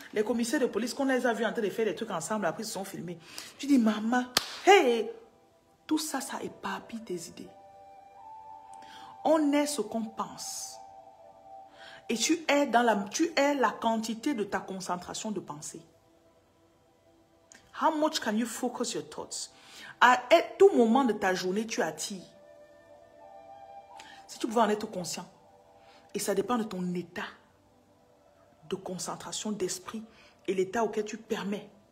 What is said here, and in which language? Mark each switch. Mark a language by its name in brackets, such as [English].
[French] Les commissaires de police, qu'on les a vus en train de faire des trucs ensemble, après, ils se sont filmés. Tu dis, maman, hey, tout ça, ça éparpille tes idées. On est ce qu'on pense. Et tu es la quantité de ta concentration de pensée. [English] How much can you focus your thoughts? [French] À tout moment de ta journée, tu attires. Si tu pouvais en être conscient, et ça dépend de ton état de concentration d'esprit et l'état auquel tu permets.